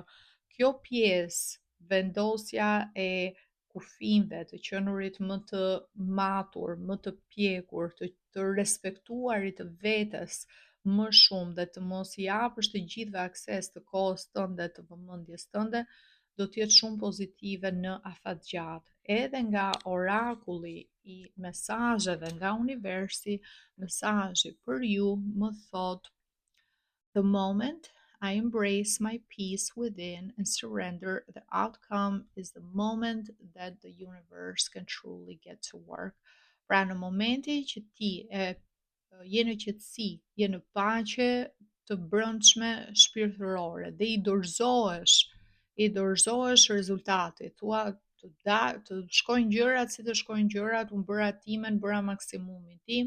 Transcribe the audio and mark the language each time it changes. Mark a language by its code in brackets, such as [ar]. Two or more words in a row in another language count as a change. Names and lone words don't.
[sq] Kjo pjesë, vendosja e kufijve, të qenurit më të matur, më të pjekur, të respektuarit të vetes më shumë dhe të mos i japësh të gjithëve akses të kohës tënde, të vëmendjes tënde, do të jetë shumë pozitive në afatgjat. Edhe nga orakulli i mesazheve nga universi, mesazhi për ju më thot: [en] The moment I embrace my peace within and surrender, the outcome is the moment that the universe can truly get to work. [sq] Pra në momenti që ti je në qetësi, je në paqe të brendshme shpirtërore dhe i dorëzohesh rezultatit, thua të shkojnë gjërat si të shkojnë gjërat, unë bëra timen, bëra maksimumin tim.